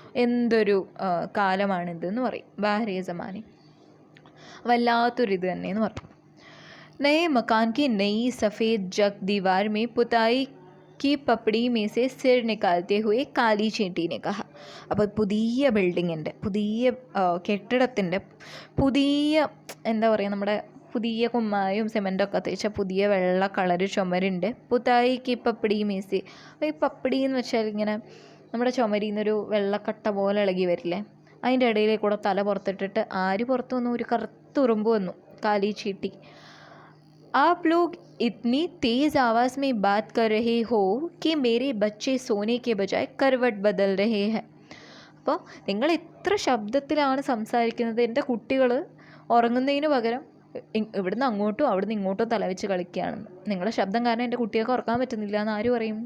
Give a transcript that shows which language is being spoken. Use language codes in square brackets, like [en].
[ml] എന്തൊരു കാലമാണിതെന്ന് പറയും. [hi] ബാഹ്രേ സമാനി, [ml] വല്ലാത്തൊരിത് തന്നെ എന്ന് പറയും. [hi] नए मकान की नई सफ़ेद जग दीवार में पुताई की पपड़ी में से सिर निकालते हुए काली चींटी ने कहा. [ml] അപ്പോൾ പുതിയ ബിൽഡിങ്ങിൻ്റെ, പുതിയ കെട്ടിടത്തിൻ്റെ പുതിയ എന്താ പറയുക, നമ്മുടെ പുതിയ കുമ്മായും സിമെൻറ്റൊക്കെ തേച്ച പുതിയ വെള്ള കളറ് ചുമരുണ്ട്. [hi] പുതായിക്ക് പപ്പടി മീസി. [ml] അപ്പോൾ ഈ പപ്പടി എന്ന് വെച്ചാൽ ഇങ്ങനെ നമ്മുടെ ചുമരിൽ നിന്നൊരു വെള്ളക്കട്ട പോലെ ഇളകി വരില്ലേ, അതിൻ്റെ ഇടയിലേക്ക് കൂടെ തല പുറത്തിട്ടിട്ട് ആര് പുറത്തു വന്നു, ഒരു കറുത്തുറുമ്പ് വന്നു. [hi] കാലി ചീട്ടി. आप लोग इतनी तेज़ आवाज़ में बात कर रहे हो कि मेरे बच्चे सोने के बजाय करवट बदल रहे हैं. [ml] അപ്പോൾ നിങ്ങൾ ഇത്ര ശബ്ദത്തിലാണ് സംസാരിക്കുന്നത്, എൻ്റെ കുട്ടികൾ ഉറങ്ങുന്നതിന് പകരം ഇവിടുന്ന് അങ്ങോട്ടും അവിടുന്ന് ഇങ്ങോട്ടും തലവെച്ച് കളിക്കുകയാണെന്ന്. നിങ്ങളുടെ ശബ്ദം കാരണം എൻ്റെ കുട്ടികൾക്ക് ഉറക്കാൻ പറ്റുന്നില്ല എന്ന് ആര് പറയും?